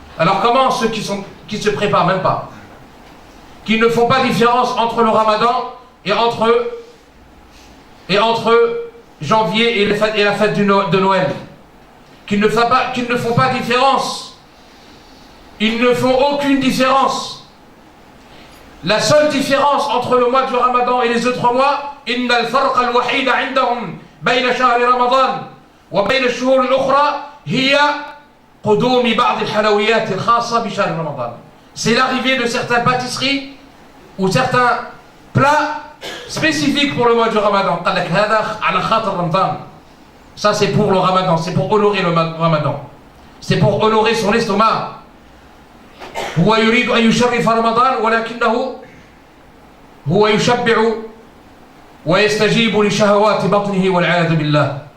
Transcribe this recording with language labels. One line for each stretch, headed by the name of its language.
French: Alors comment ceux qui se préparent même pas, qui ne font pas différence entre le Ramadan et entre janvier et la fête de Noël, qui ne font pas différence, ils ne font aucune différence. La seule différence entre le mois du Ramadan et les autres mois,
Arabic: إن الفرق الوحيد عندهم بين شهر رمضان وبين الشهور الأخرى هي قدوم بعض الحلويات الخاصة بشهر رمضان.
French: C'est l'arrivée de certaines pâtisseries ou certains plats spécifiques pour le mois du Ramadan.
Arabic: قال لك هذا على خاطر رمضان.
French: Ça c'est pour le Ramadan, c'est pour honorer le Ramadan, c'est pour honorer son estomac.
Arabic: هو يريد أن يشرف رمضان ولكنه هو يشبع ويستجيب لشهوات بطنه والعياذ بالله.